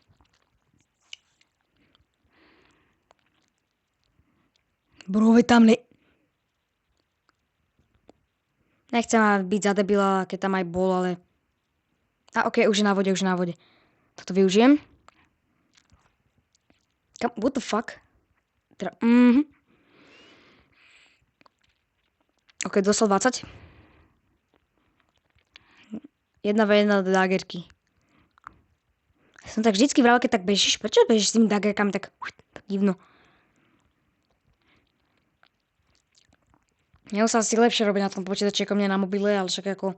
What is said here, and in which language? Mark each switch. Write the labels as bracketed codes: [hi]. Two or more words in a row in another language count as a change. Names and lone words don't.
[sk] Bro, tam Nechcem byť za debila, keď tam aj bol, ale... OK, už je na vode. Toto využijem. [en] What the fuck? [sk] OK, dostal 20. 1v1 dagerky. Som tak vždycky vral, keď tak bežíš. Prečo bežíš s tými dagerkami tak divno? Měl sa asi lepšie robiť na tom počítači ako mne na mobile, ale však ako...